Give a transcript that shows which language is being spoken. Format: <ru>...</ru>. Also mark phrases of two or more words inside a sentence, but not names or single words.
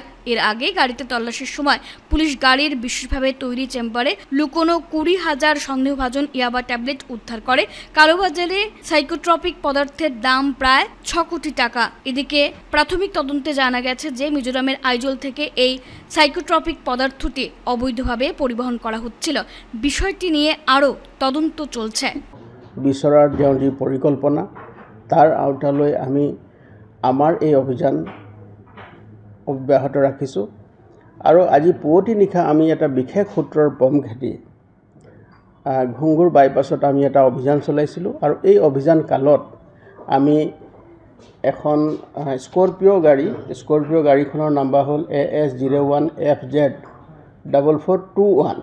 <bn>এর আগে গাড়িতে তল্লাশির সময় পুলিশ গাড়ির বিশেষভাবে তৈরি চেম্বারে লুকোনো 20,000 সন্দেহভাজন ইয়াবা ট্যাবলেট উদ্ধার করে। কালোবাজারে সাইকোট্রপিক পদার্থের দাম প্রায় 6 কোটি টাকা। এদিকে প্রাথমিক তদন্তে জানা গেছে যে মিজোরামের আইজল থেকে এই সাইকোট্রপিক পদার্থটি অবৈধভাবে পরিবহন করা হচ্ছিল। বিষয়টি নিয়ে আরও তদন্ত চলছে।</bn> <as>বিচৰাৰ ଯେଉଁ যি পৰিকল্পনা তাৰ আওতালৈ আমি আমাৰ এই অভিযান অব্যাহত ৰাখিছোঁ আৰু আজি পুৱতি নিশা আমি এটা বিশেষ সূত্ৰৰ পম খেদি ঘুংগুৰ বাইপাছত আমি এটা অভিযান চলাইছিলোঁ আৰু এই অভিযান কালত আমি এখন স্কৰপিঅ' গাড়ীখনৰ নাম্বাৰ হ'ল AS01FZ4421।</as>